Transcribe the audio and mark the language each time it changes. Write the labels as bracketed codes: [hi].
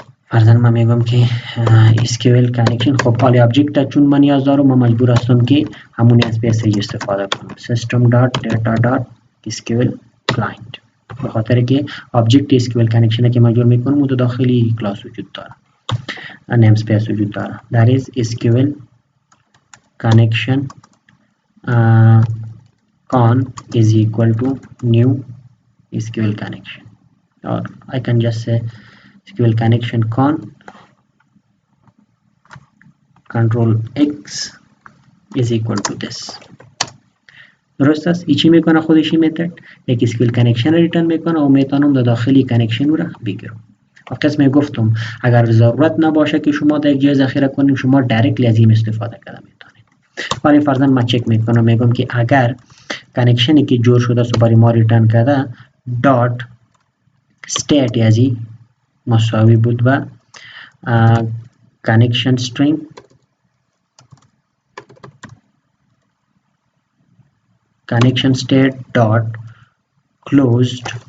[fa] فرضاً من میگم که SQL کانکشن. خب حالی ابجکت چون من نیاز دارم، من مجبور هستم که همون از پیسج استفاده کنم، system.data.sql client، به خاطر که ابجکت SQL کانکشن که مجبور میکنم اون داخلی کلاس وجود داره، نیم اسپیس وجود داره. [en] that is SQL connection con is equal to new SQL connection, or I can just say SQL connection con control x is equal to this. [fa] درست است. این چی میکنه؟ خودش این متد یک SQL connection ریترن میکنه و میتونم در داخلی کانکشن رو بگیرم. و قسم گفتم اگر ضرورت نباشه که شما در یک جای ذخیره کنیم، شما دایرکتلی از این استفاده کنید میتونید. ولی فرضاً من چک میکنم، میگم که اگر کانکشنی که جور شده سو برای ما ریترن کرده دات استیت از این مساوی بود و [en] connection string connection state dot closed.